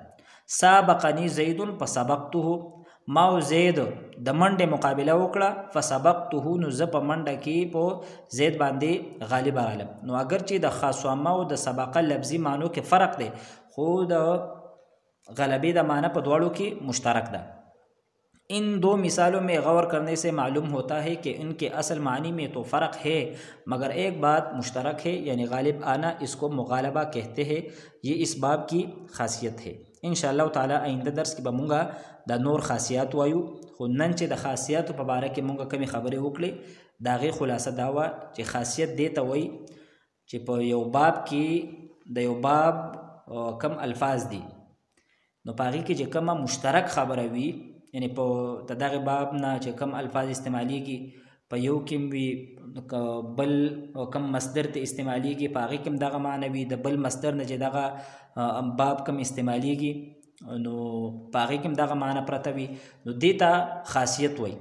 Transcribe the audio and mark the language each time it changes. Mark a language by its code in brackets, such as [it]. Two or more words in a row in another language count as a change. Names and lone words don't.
[ar] سابقني زید فسبقته، [ps] ما او زید د منډې مقابله وکړه، فسبقته نو زه په منډه کې په زید باندې غالب رالم. نو اگر چې د خاصما او د سبقه لفظي معنو کې فرق دی، خو د غلبې د معنی په دواړو کې مشترک ده. [ur] ان دو مثالوں میں غور کرنے سے معلوم ہوتا ہے کہ ان کے اصل معنی میں تو فرق ہے مگر ایک بات مشترک ہے، یعنی غالب آنا، اس کو مغالبہ کہتے ہیں. یہ اس باب کی خاصیت ہے. [ar] انشاءاللہ تعالی [ps] آئنده درس کې به مونږ د نور خاصیات وایو، خو نن چې د خاصیاتو په باره کې مونږ کمی خبرې وکړې، د هغې خلاصه دا وه چې خاصیت دې ته وایي چې په یو باب کې د یو باب کم الفاظ دي، نو په هغې کې چې کومه مشترک خبره وي، یعنی په دغه باب نه چې کم الفاظ استعمالیږي، په یو کې وي بل کم مصدر ته استعمالیږي، په هغې کې دغه معنی وي، د بل مصدر نه چې دغه باب کم استعمالیږي، نو په هغې کې دغه معنی پرته وي، نو دې ته خاصیت وایي.